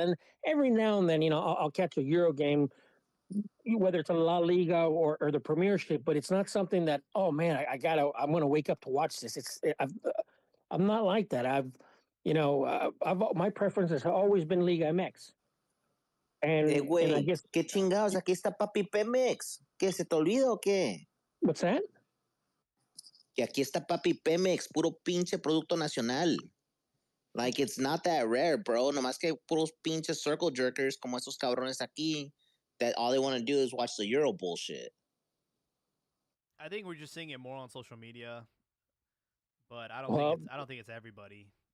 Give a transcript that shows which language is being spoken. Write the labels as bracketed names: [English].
[English] And every now and then, I'll catch a Euro game, whether it's a La Liga or the Premiership. But it's not something that, oh man, I'm going to wake up to watch this. I'm not like that. My preference has always been Liga MX. And I [Spanish] Güey, [English] guess, [Spanish] qué chingados, aquí está Papi Pemex. ¿Qué se te olvida o qué? [English] what's that? [Spanish] Que aquí está Papi Pemex, puro pinche producto nacional. [English] Like, it's not that rare, bro. [Spanish] Nomás que puros pinches circle jerkers como esos cabrones aquí [English] that all they want to do is watch the Euro bullshit. I think we're just seeing it more on social media, but Well, I don't think it's everybody.